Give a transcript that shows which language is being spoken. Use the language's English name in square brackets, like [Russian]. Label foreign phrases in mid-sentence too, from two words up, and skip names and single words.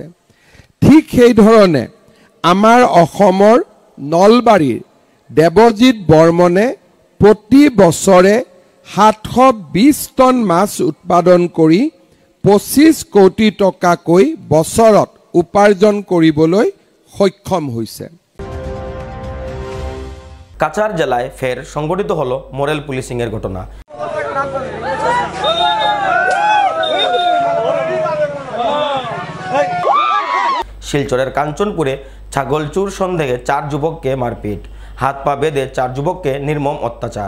[Assamese] ঠিক সেইধৰণে আমাৰ অসমৰ নলবাৰীৰ দেৱজিৎ বৰ্মনে প্ৰতি বছৰে 720 টন মাছ উৎপাদন কৰি 25 কোটি টকাকৈ বছৰত উপাৰ্জন কৰিবলৈ সক্ষম হৈছে। [Bangla] কাছাড় জেলায় ফের সংঘটিত হলো মরেল পুলিশিংয়ের ঘটনা। শিলচরের কাঞ্চনপুরে ছাগলচুর সন্দেহে 4 যুবককে মারপিট, হাত পা বেঁধে 4 যুবককে নির্মম অত্যাচার।